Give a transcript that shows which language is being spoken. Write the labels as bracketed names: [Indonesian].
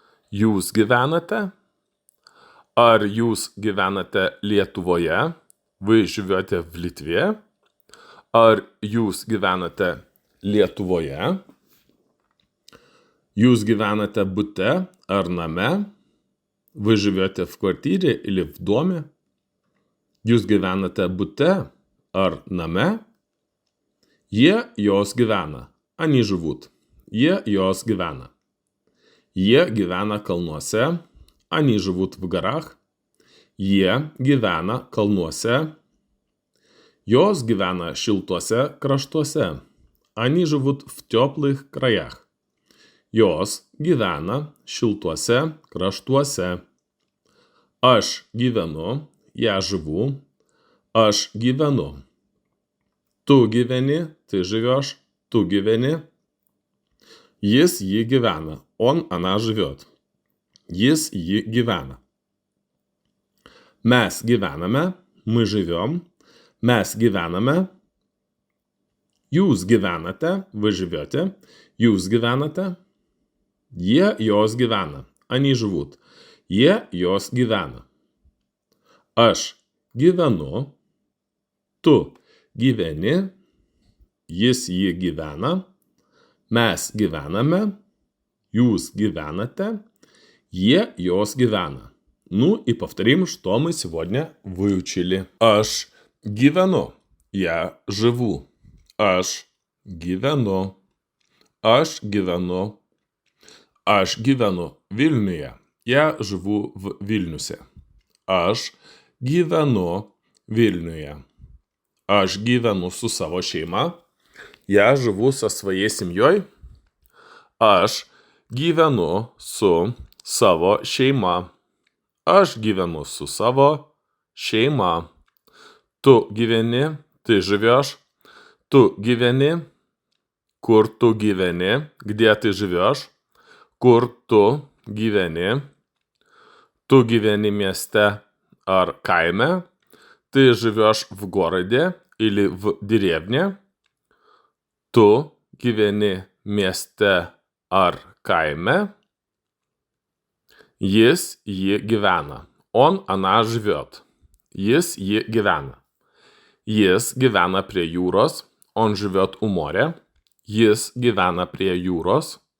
[Lithuanian] Jūs gyvenate. Ar jūs gyvenate Lietuvoje? [Russian] Вы живете в Литве. [Lithuanian] Ar jūs gyvenate Lietuvoje? Jūs gyvenate bute ar name? [Russian] Вы живете в квартире или в доме? [Lithuanian] Jūs gyvenate bute ar name? Jie jos gyvena. [Russian] Они живут. [Lithuanian] Jie jos gyvена. Jie gyvena kalnuose. [Russian] Они живут в горах. [Lithuanian] Jie gyvena kalnuose. Jos gyvena šiltuose kraštuose. [Russian] Они живут в теплых краях. [Lithuanian] Jos gyvena šiltuose kraštuose. Aš gyvenu. [Russian] Я живу. [Lithuanian] Aš gyvenu. Tu gyveni. [Russian] Ты живешь. [Lithuanian] Tu gyveni. Jis jį gyvena. [Russian] Он, она живет. [Lithuanian] Jis jį gyvena. Mes gyvename. [Russian] Мы живем. [Lithuanian] Mes gyvename. Jūs gyvenate. [Russian] Вы живете. [Lithuanian] Jūs gyvenate. Jie jos gyvena. [Russian] Они живут. [Lithuanian] Jie jos gyvena. Aš gyvenu. Tu gyveni. Jis jį gyvena. Mes gyvename. Jūs gyvenate. Jie jos gyvена. [Russian] Ну и повторим, что мы сегодня выучили. [Lithuanian] Aš gyvenu. [Russian] Я живу. [Lithuanian] Aš gyvenu. Aš gyvenu. Aš gyvenu Vilniuje. [Russian] Я живу в Вильнюсе. [Lithuanian] Aš gyvenu Vilniuje. Aš gyvenu su savo šeima. [Russian] Я живу со своей семьей. [Lithuanian] Aš gyvenu su savo šeima. Aš gyvenu su savo šeima. Tu gyveni. [Russian] Ты живешь. [Lithuanian] Tu gyveni. Kur tu gyveni? [Russian] Где ты живешь? [Lithuanian] Kur tu gyveni? Tu gyveni mieste ar kaime? [Russian] Ты живешь в городе или в деревне? [Lithuanian] Tu gyveni mieste ar kaime? Jis jį gyvena. [Russian] Он, она живет. [Lithuanian] Jis jį gyvena. Jis gyvena prie jūros. [Russian] Он живет у моря. [Lithuanian] Jis gyvena prie jūros.